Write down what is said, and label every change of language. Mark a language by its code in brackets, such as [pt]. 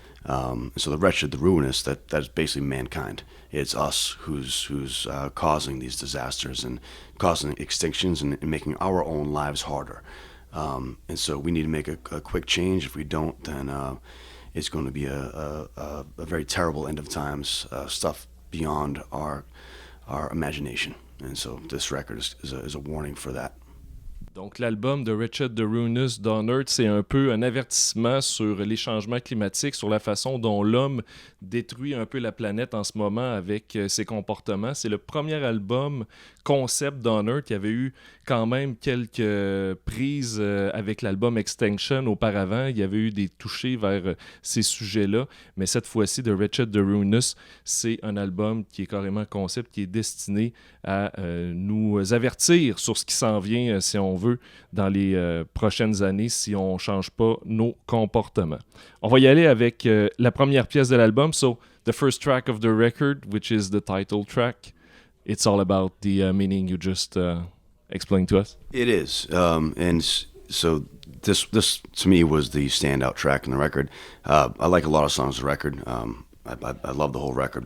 [en] So the Wretched, the Ruinous, that is basically mankind. It's us who's causing these disasters and causing extinctions and making our own lives harder. And so we need to make a quick change. If we don't, then it's going to be a very terrible end of times, stuff beyond our imagination. And so this record is a warning for that. [fr] Donc, l'album de Wretched, the Ruinous d'Unearth, c'est un peu un avertissement sur les changements climatiques, sur la façon dont l'homme détruit un peu la planète en ce moment avec ses comportements. C'est le premier album concept d'Unearth. Il y avait eu quand même quelques prises avec l'album Extinction auparavant. Il y avait eu des touchés vers ces sujets-là. Mais cette fois-ci, The Wretched, the Ruinous, c'est un album qui est carrément concept, qui est destiné à nous avertir sur ce qui s'en vient, si on veut, dans les prochaines années, si on ne change pas nos comportements. On va y aller avec la première pièce de l'album. [en] So, the first track of the record, which is the title track. It's all about the meaning you just explained to us. It is, and so this to me was the standout track in the record. I like a lot of songs on the record. I love the whole record.